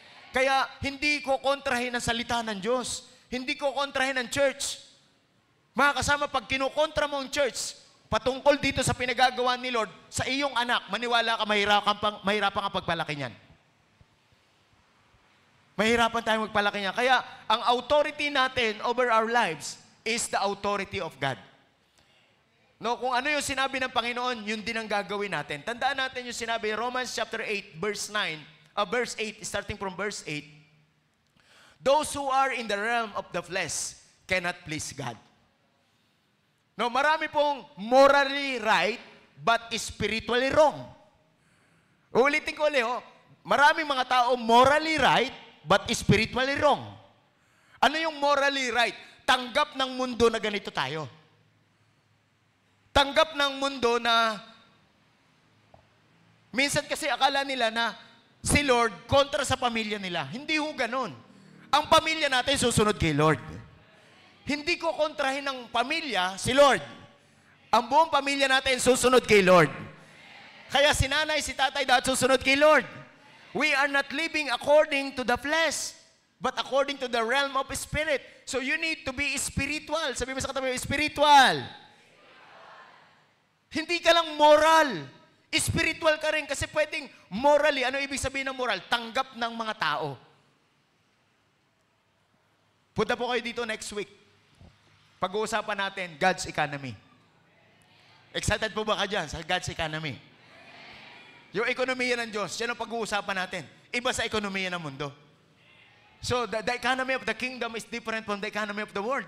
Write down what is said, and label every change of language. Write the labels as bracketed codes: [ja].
[tl] Kaya hindi ko kontrahin ang salita ng Diyos. Hindi ko kontrahin ang church. Mga kasama, pag kinukontra mo ang church, patungkol dito sa pinagagawa ni Lord, sa iyong anak, maniwala ka, mahirapan ka pagpalaki niyan. Mahirapan tayong magpalaki niyan. Kaya ang authority natin [en] over our lives is the authority of God. [tl] No, kung ano yung sinabi ng Panginoon, yun din ang gagawin natin. Tandaan natin yung sinabi, [en] Romans chapter 8, verse 8, starting from verse 8. Those who are in the realm of the flesh cannot please God. No, [tl] marami pong [en] morally right, but spiritually wrong. [tl] Ulitin ko ulit, maraming mga tao [en] morally right, but spiritually wrong. [tl] Ano yung morally right? Tanggap ng mundo na ganito tayo. Tanggap ng mundo na minsan kasi akala nila na si Lord kontra sa pamilya nila. Hindi ho ganun. Ang pamilya natin susunod kay Lord. Hindi ko kontrahin ng pamilya si Lord. Ang buong pamilya natin susunod kay Lord. Kaya si nanay, si tatay dapat susunod kay Lord. [en] We are not living according to the flesh, but according to the realm of spirit. So you need to be spiritual. [tl] Sabi mo sa katabi, spiritual. Hindi ka lang moral. Spiritual ka rin kasi pwedeng morally. Ano ibig sabihin ng moral? Tanggap ng mga tao. Punta po kayo dito next week. Pag-uusapan natin, God's economy. Excited po ba ka dyan sa God's economy? Yung ekonomiya ng Diyos, yan ang pag-uusapan natin. Iba sa ekonomiya ng mundo. [en] So, the economy of the kingdom is different from the economy of the world.